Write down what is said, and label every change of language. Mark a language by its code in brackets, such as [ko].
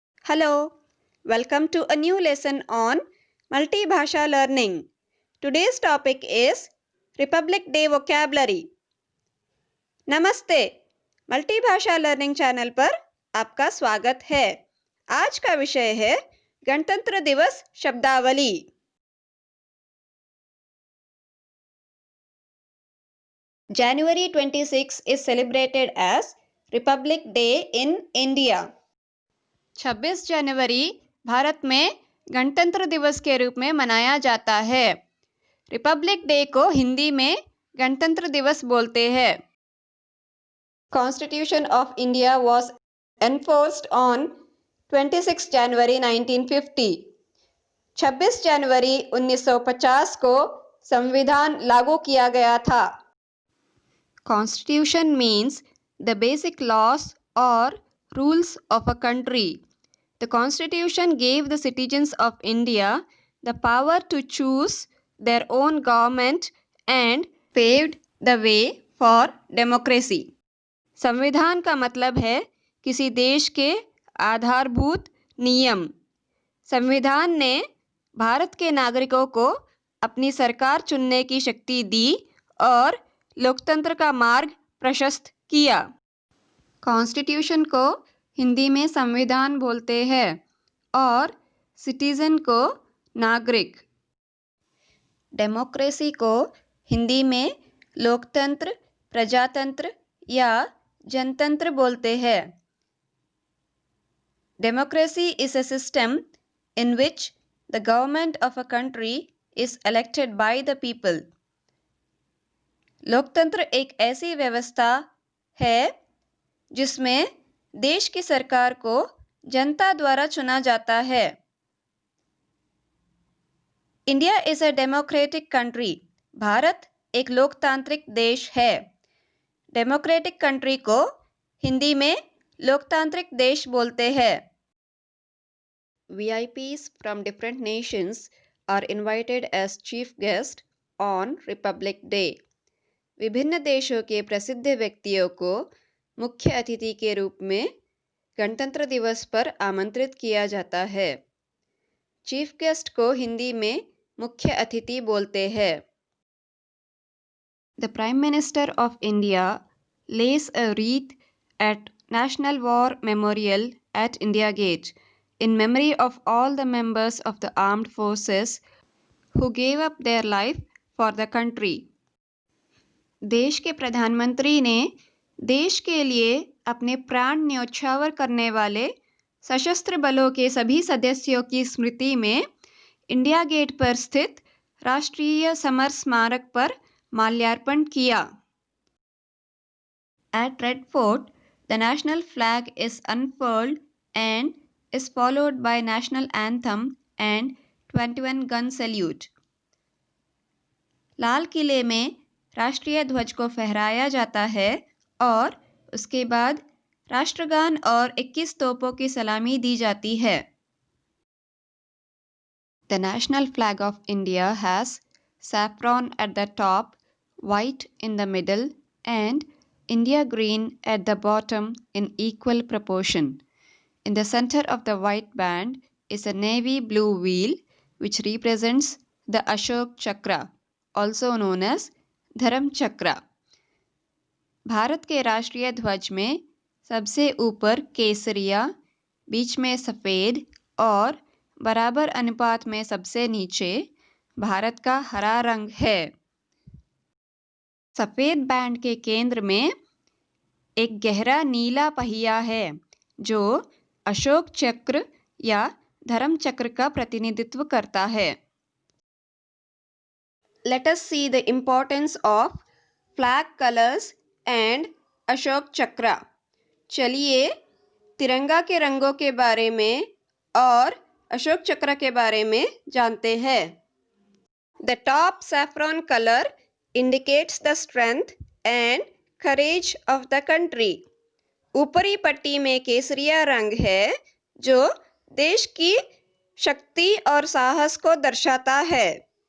[en] Hello, welcome to a new lesson on multi-bhasha learning. Today's topic is Republic Day vocabulary. [hi] नमस्ते, मल्टी-भाषा learning channel पर आपका स्वागत है। आज का विषय है गणतंत्र दिवस शब्दावली। [en] January 26 is celebrated as Republic Day in India. [hi] 26 जनवरी भारत में गणतंत्र दिवस के रूप में मनाया जाता है। रिपब्लिक डे को हिंदी में गणतंत्र दिवस बोलते हैं। [en] Constitution of India was enforced on 26 January 1950. [hi] 26 जनवरी 1950 को संविधान लागू किया गया था। [en] Constitution means the basic laws or rules of a country. The Constitution gave the citizens of India the power to choose their own government and paved the way for democracy. [hi] संविधान का मतलब है किसी देश के आधारभूत नियम। संविधान ने भारत के नागरिकों को अपनी सरकार चुनने की शक्ति दी और लोकतंत्र का मार्ग प्रशस्त किया। कॉन्स्टिट्यूशन को हिंदी में संविधान बोलते हैं और सिटीजन को नागरिक। डेमोक्रेसी को हिंदी में लोकतंत्र, प्रजातंत्र या जनतंत्र बोलते हैं। [en] Democracy is a system in which the government of a country is elected by the people. [hi] लोकतंत्र एक ऐसी व्यवस्था है जिसमें देश की सरकार को जनता द्वारा चुना जाता है। [en] India is a democratic country. [hi] Bharat एक लोकतांत्रिक देश है। डेमोक्रेटिक कंट्री को हिंदी में लोकतांत्रिक देश बोलते हैं। [en] VIPs from different nations are invited as chief guest on Republic Day. [hi] विभिन्न देशों के प्रसिद्ध व्यक्तियों को मुख्य अतिथि के रूप में गणतंत्र दिवस पर आमंत्रित किया जाता है। चीफ गेस्ट को हिंदी में मुख्य अतिथि बोलते हैं। [en] The Prime Minister of India lays a wreath at National War Memorial at India Gate in memory of all the members of the armed forces who gave up their life for the country. [hi] देश के प्रधानमंत्री ने देश के लिए अपने प्राण न्योछावर करने वाले सशस्त्र बलों के सभी सदस्यों की स्मृति में इंडिया गेट पर स्थित राष्ट्रीय समर स्मारक पर माल्यार्पण किया। [en] At Red Fort, the national flag is unfurled and is followed by national anthem and 21 gun salute. [hi] लाल किले में राष्ट्रीय ध्वज को फहराया जाता है और उसके बाद राष्ट्रगान और 21 तोपों की सलामी दी जाती है। [en] The national flag of India has saffron at the top, white in the middle, and India green at the bottom in equal proportion. In the center of the white band is a navy blue wheel which represents the Ashok Chakra, also known as Dharma Chakra. [hi] भारत के राष्ट्रीय ध्वज में सबसे ऊपर केसरिया, बीच में सफ़ेद और बराबर अनुपात में सबसे नीचे भारत का हरा रंग है। सफ़ेद बैंड के केंद्र में एक गहरा नीला पहिया है जो अशोक चक्र या धर्म चक्र का प्रतिनिधित्व करता है। [en] Let us see the importance of flag colors and Ashok Chakra. [hi] चलिए तिरंगा के रंगों के बारे में और अशोक चक्र के बारे में जानते हैं। [en] The top saffron color indicates the strength and courage of the country. [hi] ऊपरी पट्टी में केसरिया रंग है जो देश की शक्ति और साहस को दर्शाता है।